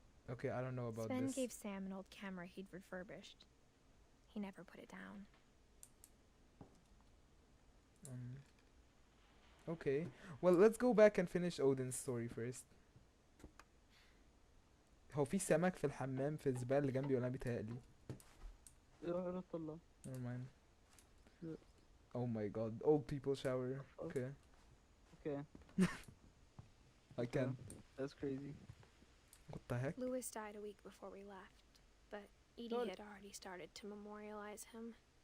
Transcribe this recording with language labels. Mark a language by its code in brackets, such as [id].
[en] Okay, I don't know about Sven this. gave Sam an old camera he'd refurbished. He never put it down. Okay, well, let's go back and finish Odin's story first. [ar] هو في سمك في الحمام في الزبالة اللي جنبي ولا أنا بيتهيألي؟ يا الله. [en] Never mind. Yeah. Oh my god, old people shower. Oh. Okay, Okay, I can. that's crazy. What the heck? Louis died a week before we left, but Edie Lol. had already started to memorialize him.